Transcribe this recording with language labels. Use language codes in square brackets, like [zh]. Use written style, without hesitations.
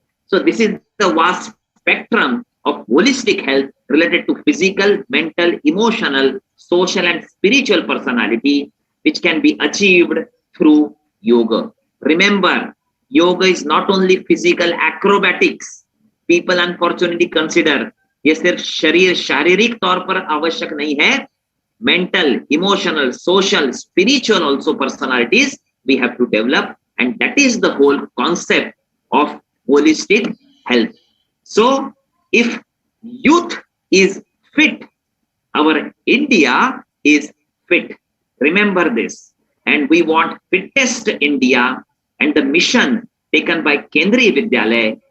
[en] So this is the vast spectrum of holistic health related to physical, mental, emotional, social and spiritual personality, which can be achieved through yoga. Remember, yoga is not only physical acrobatics. People unfortunately consider [hi] ये सिर्फ शरीर शारीरिक तौर पर आवश्यक नहीं है. [en] Mental, emotional, social, spiritual also personalities we have to develop, and that is the whole concept of holistic health. So if youth is fit, our India is fit. Remember this. And we want fittest India, and the mission taken by Kendriya Vidyalaya.